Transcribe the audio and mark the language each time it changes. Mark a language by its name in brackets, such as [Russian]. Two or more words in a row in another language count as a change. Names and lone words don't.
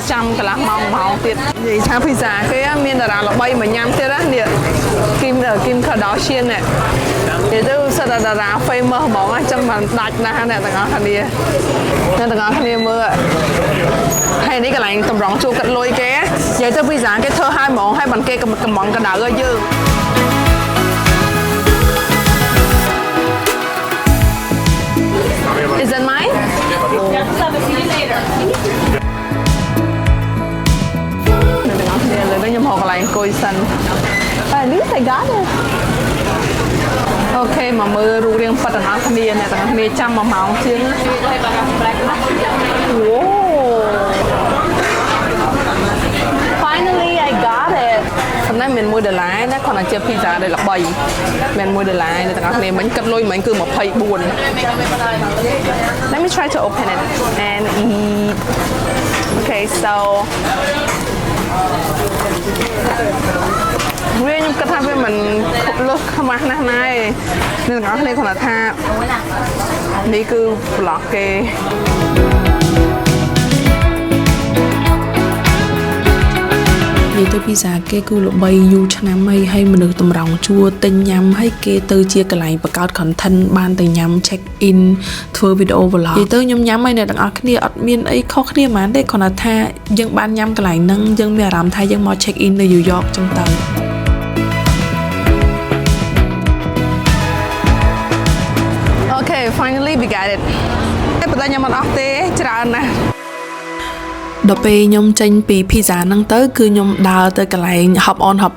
[Khmer] ចាំកន្លះម៉ោងទៀតនិយាយថាភីហ្សាគេមានតារាល្បីមកញ៉ាំទៀតណានេះគីម Kardashian នេះនិយាយទៅសិតតារា famous ហ្មងអញ្ចឹងបានដាច់ណាស់អ្នកទាំងអស់គ្នាមើលហើយនេះកន្លែងតម្រង់ជួលកាត់លុយគេនិយាយទៅភីហ្សាគេធ្វើឲ្យហ្មងហើយបានគេកំងកដៅឲ្យយើង [English] Is that mine? Yeah. See you later. [Khmer] ខ្ញុំហៅកន្លែងអង្គុយសិន [English] At least I got it. [Khmer] អូខេមកមើលរូបរាងប៉ាត់ទាំងអស់គ្នាអ្នកទាំងអស់គ្នាចាំ1ម៉ោងជាងអូ [English] Finally I got it [Khmer] ប៉ុន្តែមាន$1ណាគ្រាន់តែជាភីហ្សាដែលល្បីមាន$1អ្នកទាំងអស់គ្នាមិញគិតលុយមិញគឺ24 [English] Let me try to open it and eat Okay so [Khmer] ខ្ញុំគិតថាវាមិនលើសខ្មាស់ណាស់ណាស់ទេអ្នកទាំងអស់គ្នាគ្រាន់តែថានេះគឺ vlog គេ និយាយទៅពីសាគេគឺល្បីយូរឆ្នាំហើយមនុស្សតម្រង់ជួរទិញញ៉ាំហើយគេទៅជាកន្លែងបង្កើត content បានទៅញ៉ាំ [English] check in [Khmer] ធ្វើវីដេអូ vlog និយាយទៅខ្ញុំញ៉ាំហើយអ្នកទាំងអស់គ្នាអត់មានអីខុសគ្នាហ្មងទេគ្រាន់តែថាយើងបានញ៉ាំកន្លែងហ្នឹងយើងមានអារម្មណ៍ថាយើងមក [English] check in [Khmer] នៅ New York ចឹងទៅ អូខេ [English] finally we got it [Khmer] តែប៉ុន្តែខ្ញុំអត់អស់ទេច្រើនណាស់ដល់ពេលខ្ញុំចេញពីភីហ្សាហ្នឹងទៅគឺខ្ញុំដើរទៅកន្លែង [English] hop on hop